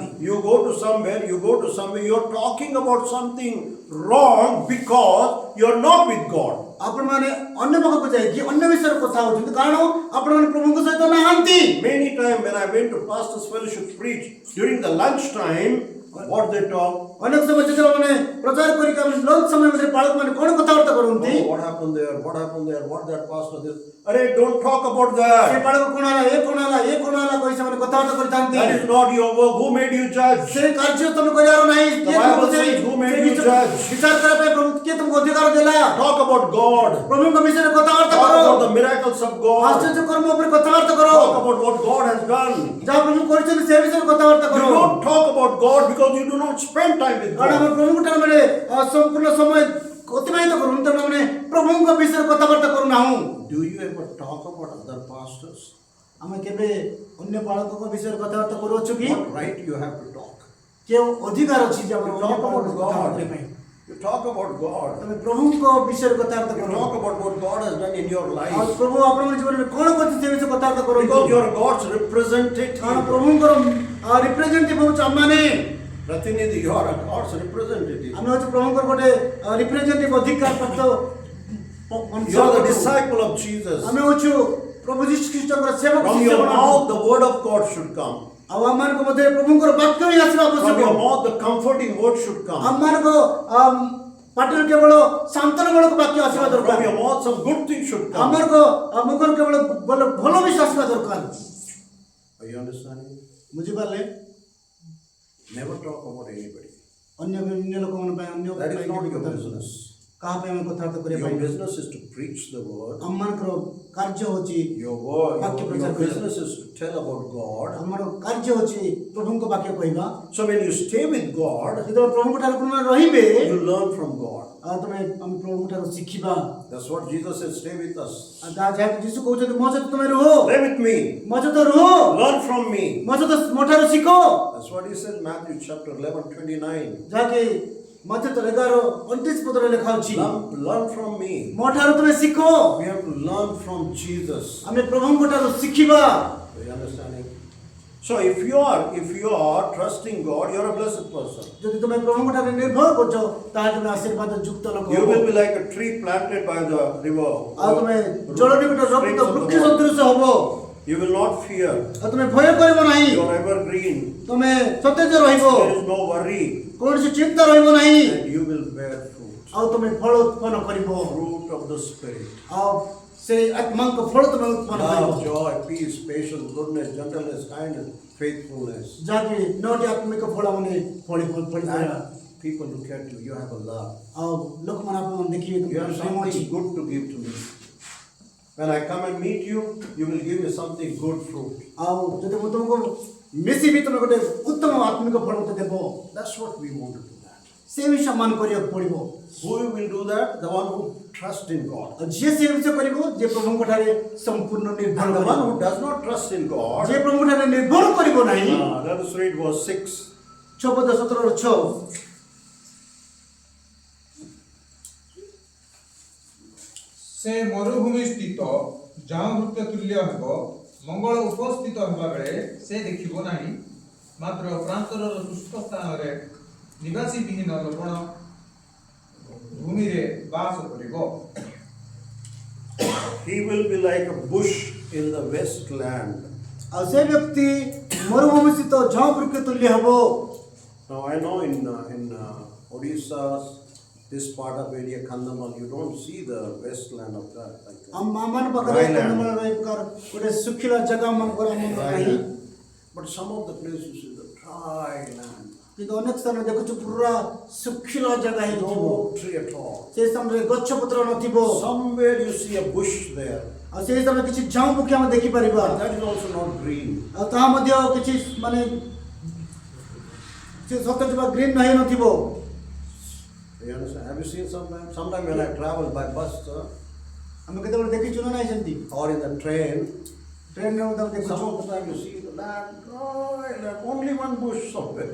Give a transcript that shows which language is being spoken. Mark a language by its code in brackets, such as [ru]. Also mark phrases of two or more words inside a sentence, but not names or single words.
[en] You go to somewhere, you're talking about something wrong because you're not with God. [or] ଆପଣମାନେ ଅନ୍ୟ ପାଖକୁ ଯାଇକି ଅନ୍ୟ ବିଷୟରେ କଥା ହଉଛନ୍ତି କାରଣ ଆପଣମାନେ ପ୍ରଭୁଙ୍କ ସହିତ ନାହାନ୍ତି [en] Many times when I went to Pastor's Fellowship preach during the lunch time, what they talk? [or] ଅନେକ ସମୟ ଯେତେବେଳେ ମାନେ ପ୍ରଚାର କରିକି ଆମେ ଲଞ୍ଚ ସମୟ ମଧ୍ୟରେ ପାଳକମାନେ କ'ଣ କଥାବାର୍ତ୍ତା କରନ୍ତି [en] Oh, what happened there? What happened there? What that pastor did? Arey, don't talk about [or] ସେ [en] that. [or] ପାଳକ କ'ଣ ହେଲା ଏ କ'ଣ ହେଲା ଏ କ'ଣ ହେଲା କହି ସେମାନେ କଥାବାର୍ତ୍ତା କରିଥାନ୍ତି [en] That is not your work. Who made you judge? [or] ସେ କାର୍ଯ୍ୟ ତମେ କରିବାର ନାହିଁ [en] The Bible says, "Who made you judge?" [or] ବିଚାର କରିବା ପାଇଁ ପ୍ରଭୁ କିଏ ତୁମକୁ ଅଧିକାର ଦେଲା [en] Talk about God. [or] ପ୍ରଭୁଙ୍କ ବିଷୟରେ କଥାବାର୍ତ୍ତା [en] Talk [or] କର [en] about the miracles of God. [or] ଆଶ୍ଚର୍ଯ୍ୟ କର୍ମ ଉପରେ କଥାବାର୍ତ୍ତା କର [en] Talk about what God has done. [or] ଯାହା ପ୍ରଭୁ କରିଛନ୍ତି ସେ ବିଷୟରେ କଥାବାର୍ତ୍ତା [en] You [or] କର [en] don't talk about God because you do not spend time with [or] କାରଣ ଆମେ [en] God. [or] ପ୍ରଭୁଙ୍କ ଠାରେ ମାନେ ସମ୍ପୂର୍ଣ୍ଣ ସମୟ ଅତିବାହିତ କରୁନୁ ତେଣୁ ଆମେ ପ୍ରଭୁଙ୍କ ବିଷୟରେ କଥାବାର୍ତ୍ତା କରୁନାହୁଁ [en] Do you ever talk about other pastors? [or] ଆମେ କେବେ ଅନ୍ୟ ପାଳକଙ୍କ ବିଷୟରେ କଥାବାର୍ତ୍ତା କରୁଅଛୁ କି [en] What right you have to talk? [or] କେଉଁ ଅଧିକାର ଅଛି ଯେ ଆମେ [en] You [or] ଅନ୍ୟ [en] talk about [or] ପାଳକଙ୍କ କଥାବାର୍ତ୍ତା କରିବା ପାଇଁ [en] God. You talk about God. [or] ତମେ ପ୍ରଭୁଙ୍କ ବିଷୟରେ କଥାବାର୍ତ୍ତା [en] You [or] କର [en] talk about what God has done in your [or] ଆଉ [en] life. [or] ପ୍ରଭୁ ଆପଣଙ୍କ ଜୀବନରେ କ'ଣ କରିଛି ସେ ବିଷୟରେ କଥାବାର୍ତ୍ତା କରନ୍ତୁ [en] Because you are God's representative. [or] କାରଣ ପ୍ରଭୁଙ୍କର ରିପ୍ରେଜେଣ୍ଟେଟିଭ ହଉଛି ଆମମାନେ [en] Pratinidhi, you are God's representative. [or] ଆମେ ହଉଛି ପ୍ରଭୁଙ୍କର ଗୋଟେ ରିପ୍ରେଜେଣ୍ଟେଟିଭ ଅଧିକାର ପ୍ରାପ୍ତ [en] You are the disciple of Jesus. [or] ଆମେ ହଉଛୁ ପ୍ରଭୁ ଯୀଶୁ ଖ୍ରୀଷ୍ଟଙ୍କର ସେବକ [en] From your mouth, the word of God should come. [or] ଆଉ ଆମମାନଙ୍କ ମଧ୍ୟରେ ପ୍ରଭୁଙ୍କର ବାକ୍ୟ ହିଁ ଆସିବା [en] From [or] ଆବଶ୍ୟକ [en] your mouth, the comforting word should come. [or] ଆମମାନଙ୍କ ପାଟିରୁ କେବଳ ଶାନ୍ତନାମୂଳକ ବାକ୍ୟ ଆସିବା [en] From [or] ଦରକାର [en] your mouth, some good things should come. [or] ଆମମାନଙ୍କ ମୁଖରୁ କେବଳ ଭଲ ବିଷୟ ଆସିବା ଦରକାର [en] Are you understanding? [or] ବୁଝିପାରିଲେ [en] Never talk about anybody. [or] ଅନ୍ୟ ଲୋକମାନଙ୍କ ପାଇଁ ଅନ୍ୟ [en] That is not your [or] କଥା [en] business. [or] କାହା ପାଇଁ ଆମେ କଥାବାର୍ତ୍ତା କରିବା [en] Your [or] ପାଇଁ [en] business is to preach the word. [or] ଆମମାନଙ୍କର କାର୍ଯ୍ୟ ହଉଛି [en] Your business is to tell about God. [or] ଆମର କାର୍ଯ୍ୟ ହଉଛି ପ୍ରଭୁଙ୍କ ବାକ୍ୟ କହିବା [en] So when you stay with God, [or] ଯେତେବେଳେ ପ୍ରଭୁଙ୍କ ଠାରେ ତୁମେ ରହିବେ [en] you learn from God. [or] ଆଉ ଆମେ ପ୍ରଭୁଙ୍କ ଠାରୁ ଶିଖିବା [en] That's what Jesus said, stay with us. [or] ଆଉ ଯାହାକୁ ଯୀଶୁ କହୁଛନ୍ତି ମୋ ସହିତ ତୁମେ ରୁହ [en] Stay with me. [or] ମୋ ସହିତ ରୁହ [en] Learn from me. [or] ମୋ ସହିତ ମୋ ଠାରୁ ଶିଖ [en] That's what he said, Matthew chapter 11, 29. [or] ଯାହାକି ମତେ ତ 11:29 ପଦରେ ଲେଖା ଅଛି [en] Learn from me. [or] ମୋ ଠାରୁ ତୁମେ ଶିଖ [en] We have to learn from Jesus. [or] ଆମେ ପ୍ରଭୁଙ୍କ ଠାରୁ ଶିଖିବା [en] Are you understanding? So if you are trusting God, you're a blessed person. [or] ଯଦି ତୁମେ ପ୍ରଭୁଙ୍କ ଠାରେ ନିର୍ଭର କରୁଛ ତାହେଲେ ତୁମେ ଆଶୀର୍ବାଦ ଯୁକ୍ତ ଲୋକ [en] You [or] ହବ [en] will be like a tree planted by the river. [or] ଆଉ ତୁମେ ଜଳ ନିକଟ [en] Streams [or] ରକ୍ତ [en] of the [or] ବୃକ୍ଷ [en] water. [or] ସଦୃଶ ହବ [en] You will not fear. [or] ଆଉ ତୁମେ ଭୟ କରିବ ନାହିଁ [en] You are evergreen. [or] ତୁମେ ସତେଜ ରହିବ [en] There is no worry. [or] କୌଣସି ଚିନ୍ତା ରହିବ ନାହିଁ [en] And you will bear fruit. [or] ଆଉ ତୁମେ ଫଳ ଉତ୍ପନ୍ନ କରିବ [en] Fruit of the Spirit. [or] ଆଉ ସେଇ ଆତ୍ମାଙ୍କ ଫଳ ତୁମେ ଉତ୍ପନ୍ନ କରିବ [en] Love, joy, peace, patience, goodness, gentleness, kindness, faithfulness. [or] ଯାହାକି 9ଟି ଆତ୍ମିକ ଫଳ ମାନେ ଫଳିପାରିବା [en] And people look at you, you have a love. [or] ଆଉ ଲୋକମାନେ ଆପଣମାନେ ଦେଖିବେ [en] You have [or] ତୁମର ପ୍ରେମ ଅଛି [en] something good to give to me. When I come and meet you, you will give me something good fruit. [or] ଆଉ ଯଦି ମୁଁ ତୁମକୁ ମିଶିବି ତୁମେ ଗୋଟେ ଉତ୍ତମ ଆତ୍ମିକ ଫଳ ମୋତେ ଦେବ। [en] That's what we want to do that. [or] ସେ ବିଷୟ ମାନ କରିବାକୁ ପଡ଼ିବ। [en] Who will do that? The one who trusts in God. [or] ଆଉ ଯିଏ ସେ ବିଷୟ କରିବ ଯେ ପ୍ରଭୁଙ୍କ ଠାରେ ସମ୍ପୂର୍ଣ୍ଣ ନିର୍ଭର [en] And the [or] କରିବ। [en] one who does not trust in God, [or] ଯେ ପ୍ରଭୁଙ୍କ ଠାରେ ନିର୍ଭର କରିବ ନାହିଁ। [en] let us read verse 6. 6:17 [or] ସେ ମରୁଭୂମି ସ୍ଥିତ ଝାଉଁ ବୃକ୍ଷ ତୁଲ୍ୟ ହେବ, ମଙ୍ଗଳ ଉପସ୍ଥିତ ହେବା ବେଳେ ସେ ଦେଖିବ ନାହିଁ, ମାତ୍ର ପ୍ରାନ୍ତରର ଶୁଷ୍କ ସ୍ଥାନରେ ନିବାସୀ ବିହୀନ ଲବଣ ଭୂମିରେ ବାସ କରିବ। [en] He will be like a bush in the wasteland. [or] ଆଉ ସେ ବ୍ୟକ୍ତି ମରୁଭୂମି ସ୍ଥିତ ଝାଉଁ ବୃକ୍ଷ ତୁଲ୍ୟ ହେବ। [en] Now I know in Odisha, this part of area, Kandhamal, you don't see the wasteland of that. Like that. [or] ଆମମାନ ପାଖରେ [en] Dry land. [or] କନ୍ଧମାଳ ପ୍ରକାର ଗୋଟେ ଶୁଖିଲା ଜାଗା ମାନଙ୍କର ଆମ [en] Dry [or] ନାହିଁ। [en] land. But some of the places is the dry land. [or] କିନ୍ତୁ ଅନେକ ସ୍ଥାନରେ ଦେଖୁଛୁ ପୁରା ଶୁଖିଲା ଜାଗା ହେଇଥିବ। [en] No tree at all. [or] ସେ ସ୍ଥାନରେ ଗଛ ପତ୍ର ନଥିବ। [en] Somewhere you see a bush there. [or] ଆଉ ସେଇ ସ୍ଥାନରେ କିଛି ଝାଉଁ ବୃକ୍ଷ ଆମେ ଦେଖିପାରିବା। [en] But that is also not green. [or] ଆଉ ତାହା ମଧ୍ୟ କିଛି ମାନେ ସେ ସତେଜ ବା ଗ୍ରୀନ ନାହିଁ ନଥିବ। [en] You understand? Have you seen sometime when I travel by bus [or] ଆମେ କେତେବେଳେ ଦେଖିଛୁ ନା ନାହିଁ ସେମିତି [en] or in the train, [or] ଟ୍ରେନରେ ମଧ୍ୟ ଆମେ [en] some [or] ଦେଖୁଛୁ [en] of the time you see the land, dry land, only one bush somewhere.